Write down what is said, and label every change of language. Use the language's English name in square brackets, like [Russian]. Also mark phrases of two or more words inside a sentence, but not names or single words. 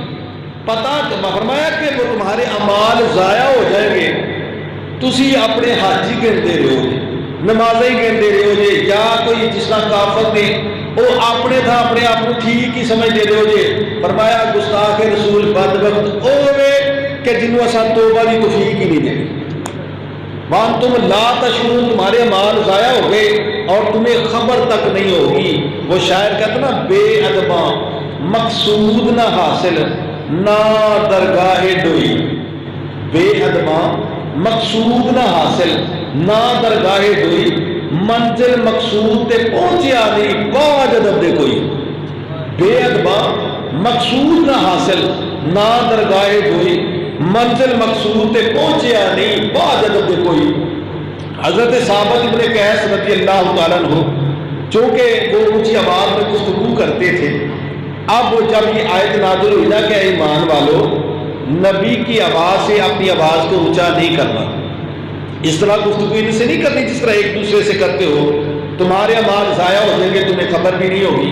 [Urdu] پتہ فرمایا کہ وہ تمہارے اعمال ضائع ہو جائیں گے، تسی اپنے حج ہی گنتے رہو گے، نمازیں ہی گنتے رہو گے، یا کوئی جس طرح کافر نے وہ اپنے تھا اپنے آپ کو ٹھیک ہی سمجھتے رہو گے۔ فرمایا گستاخ رسول بدبخت ہوے کہ [Punjabi] جنہوں اساں [Urdu] توبہ کی توفیق ہی نہیں دیں۔ [Arabic] وَأَنْتُمْ لَا تَشْعُرُونَ، [Urdu] تمہارے اعمال ضائع ہو گئے اور تمہیں خبر تک نہیں ہوگی۔ وہ شاعر کہتا نا، [Punjabi] بے ادباں مقصود نہ حاصل نہ درگاہ ڈوئی، بے ادباں مقصود نہ حاصل نہ درگاہ ڈوئی، منزل مقصود تے پہنچیا نہیں باج ادب دے کوئی۔ بے ادباں مقصود نہ حاصل نہ درگاہ ڈوئی، منزل مقصود تے پہنچیا نہیں باج ادب دے کوئی۔ [Urdu] حضرت ثابت ابن قیس رضی اللہ تعالیٰ عنہ، چونکہ وہ اونچی آواز میں گفتگو کرتے تھے، اب جب یہ آیت نازل ہوئی نا کہ ایمان والو، نبی کی آواز سے اپنی آواز کو اونچا نہیں کرنا، اس طرح گفتگو ان سے نہیں کرنی جس طرح ایک دوسرے سے کرتے ہو، تمہارے اعمال ضائع ہو جائیں گے، تمہیں خبر بھی نہیں ہوگی۔